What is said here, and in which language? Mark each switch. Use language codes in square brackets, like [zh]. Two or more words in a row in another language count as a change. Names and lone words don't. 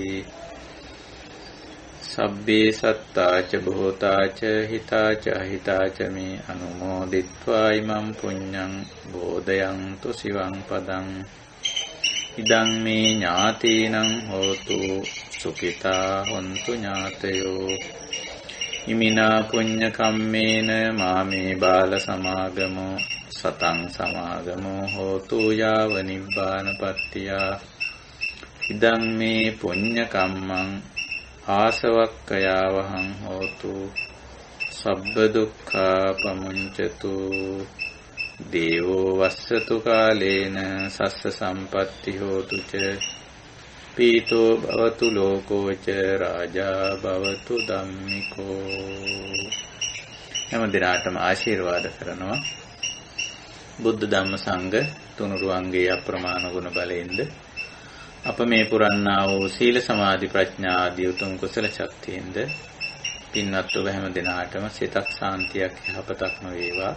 [pi] සබ්බේ සත්තා ච භූතා ච හිතා ච අහිතා ච මේ අනුමෝදිත්වා ඉමං පුඤ්ඤං බෝධයන්තු සිවං පදං. ඉදං මේ ඥාතීනං හෝතු සුඛිතා හොන්තු ඥාතයෝ. ඉමිනා පුඤ්ඤ කම්මේන මාමේ බාල සමාගමෝ සතං සමාගමෝ හෝතු යාව නිබ්බානපත්තියා. ඉදං මේ පුඤ්ඤ කම්මං ආසවක්ඛයාවහං හෝතු සබ්බ දුක්ඛා පමුඤ්චතු. දේවෝ වස්සතු කාලේන සස්ස සම්පatti හෝතු ච පීතෝ භවතු ලෝකෝ ච රාජා භවතු ධම්මිකෝ. [si] හැම දිනාටම ආශිර්වාද කරනවා. බුද්ධ ධම්ම සංඝ තුනුරුවන්ගේ අප්‍රමාණ ගුණ බලයෙන්ද අප මේ පුරන්නා වූ සීල සමාධි ප්‍රඥා ආදී උතුම් කුසල ශක්තියින්ද පින්වත් ඔබ හැම දිනාටම සිතක් සාන්තියක් යහපතක්ම වේවා.